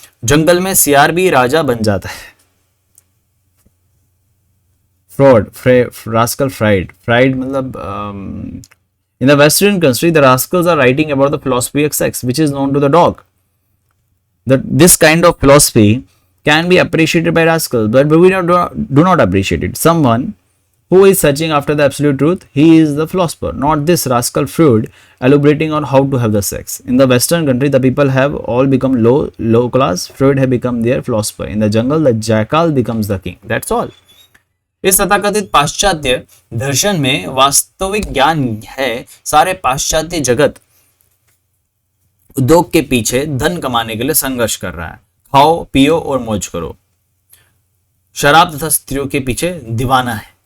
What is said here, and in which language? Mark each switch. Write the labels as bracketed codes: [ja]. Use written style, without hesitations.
[hi] जंगल में सियार भी राजा बन जाता है। [en] Rascal Freud मतलब in the western country the rascals are writing about the philosophy of sex which is known to the dog. This kind of philosophy can be appreciated by rascals, but we do not appreciate it. Someone who is searching after the absolute truth, he is the philosopher, not this rascal Freud elaborating on how to have the sex. In the western country the people have all become low class. Freud have become their philosopher. In the jungle the jackal becomes the king. That's all. [hi] इस तथाकथित पाश्चात्य दर्शन में वास्तविक ज्ञान है। सारे पाश्चात्य जगत उद्योग के पीछे धन कमाने के लिए संघर्ष कर रहा है। खाओ पियो और मौज करो। शराब तथा स्त्रियों के पीछे दीवाना है।